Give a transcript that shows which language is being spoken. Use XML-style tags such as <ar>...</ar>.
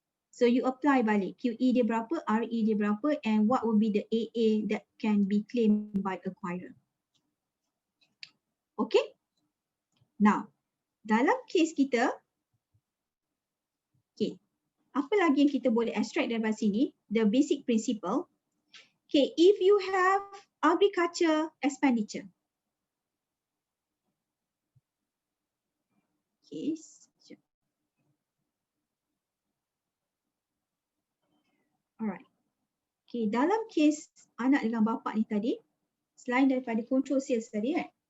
<en>So you apply balik, QE</en> <ms>dia berapa,</ms> <en>RE dia berapa, and what will be the AA that can be claimed by acquirer.</en> <ms>Okay, now dalam case kita, okay, apa lagi yang kita boleh extract daripada sini?</ms> <en>The basic principle. Okay, if you have agriculture expenditure. Okay.</en> <ms>Alright. Okay, dalam case anak dengan bapa ni tadi, selain daripada control sales tadi kan.</ms>